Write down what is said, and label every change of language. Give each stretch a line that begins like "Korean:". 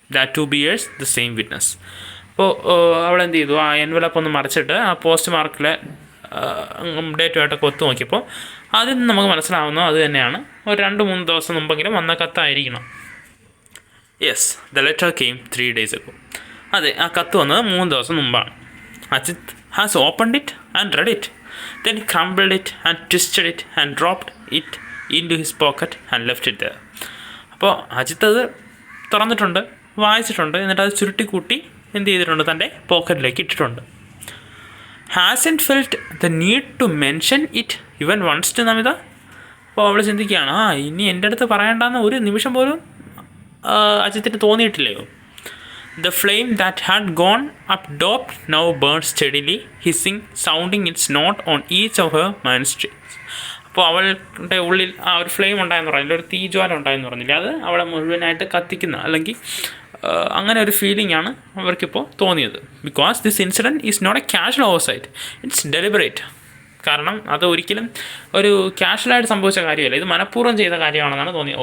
English: That 2 bears the same witness.
Malayalam: അപ്പോൾ അവൾ എന്ത് ചെയ്തു? ആ എൻവലപ്പ് ഒന്ന് മറിച്ചിട്ട് ആ പോസ്റ്റ് മാർക്കിലെ ഡേറ്റുമായിട്ടൊക്കെ ഒത്തു നോക്കിയപ്പോൾ അതിൽ നിന്ന് നമുക്ക് മനസ്സിലാവുന്നു അത് തന്നെയാണ് ഒരു 2-3 ദിവസം മുമ്പെങ്കിലും വന്ന കത്തായിരിക്കണം.
English: Yes, the letter came 3 days ago.
Malayalam: അതെ, ആ കത്ത് വന്നത് 3 ദിവസം മുമ്പാണ്.
English: Ajit has opened it and read it. Then he crumbled it and twisted it and dropped it into his pocket and left it there.
Malayalam: അപ്പോൾ അജിത്ത് അത് തുറന്നിട്ടുണ്ട്, വായിച്ചിട്ടുണ്ട്, എന്നിട്ട് അത് ചുരുട്ടിക്കൂട്ടി എന്ത് ചെയ്തിട്ടുണ്ട്? തൻ്റെ പോക്കറ്റിലേക്ക് ഇട്ടിട്ടുണ്ട്.
English: Hasn't felt the need to mention it even once to Namita.
Malayalam: അപ്പോൾ അവൾ ചിന്തിക്കുകയാണ്, ഇനി എൻ്റെ അടുത്ത് പറയേണ്ടെന്ന് ഒരു നിമിഷം പോലും അജിത്തിന് തോന്നിയിട്ടില്ലയോ?
English: The flame that had gone up top now burned steadily, hissing, sounding its note on each of her mind streams.
Malayalam: അപ്പോൾ അവളുടെ ഉള്ളിൽ ആ ഒരു ഫ്ലെയിം ഉണ്ടായെന്ന് പറഞ്ഞില്ല, ഒരു തീജ്വാല ഉണ്ടായെന്ന് പറഞ്ഞില്ല, അത് അവളെ മുഴുവനായിട്ട് കത്തിക്കുന്ന അല്ലെങ്കിൽ അങ്ങനെ ഒരു ഫീലിംഗ് ആണ് അവർക്കിപ്പോൾ തോന്നിയത്.
English: Because this incident is not a casual oversight, it's deliberate.
Malayalam: കാരണം അത് ഒരിക്കലും ഒരു കാഷ്വലായിട്ട് സംഭവിച്ച കാര്യമല്ല, ഇത് മനഃപൂർവ്വം ചെയ്ത കാര്യമാണെന്നാണ് തോന്നിയത്.